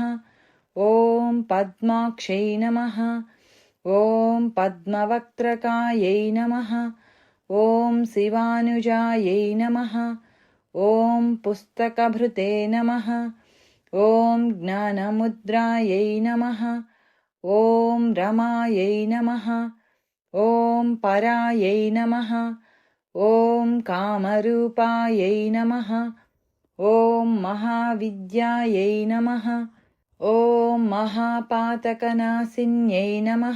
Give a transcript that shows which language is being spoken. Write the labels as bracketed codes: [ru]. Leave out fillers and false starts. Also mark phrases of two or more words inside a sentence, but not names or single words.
[sa] ఓం పద్మాక్షై నమః. ఓం పద్మవక్త్రకాయై నమః. ఓం శివానుజాయై నమః. ఓం పుస్తకభృతే నమః. ఓం జ్ఞానముద్రాయై నమః. ॐ रमायै नमः। ॐ परायै नमः। ॐ कामरूपायै नमः। ॐ महाविद्यायै नमः। ॐ महापातकनाशिन्यै नमः।